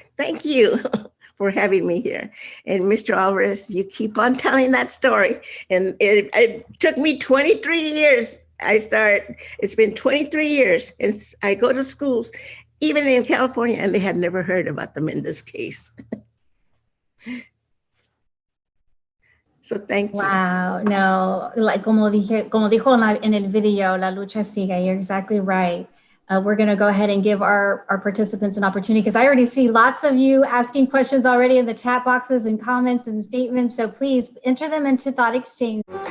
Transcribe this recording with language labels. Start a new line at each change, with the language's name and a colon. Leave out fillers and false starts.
English: Thank you for having me here. And Mr. Alvarez, you keep on telling that story. And it took me 23 years. It's been 23 years, and I go to schools, even in California, and they had never heard about the Mendez case. So thank you. Wow, no, like
Spanish: como dijo en el video, la lucha sigue.
English: You're exactly right. We're going to go ahead and give our participants an opportunity, because I already see lots of you asking questions already in the chat boxes and comments and statements. So please enter them into Thought Exchange.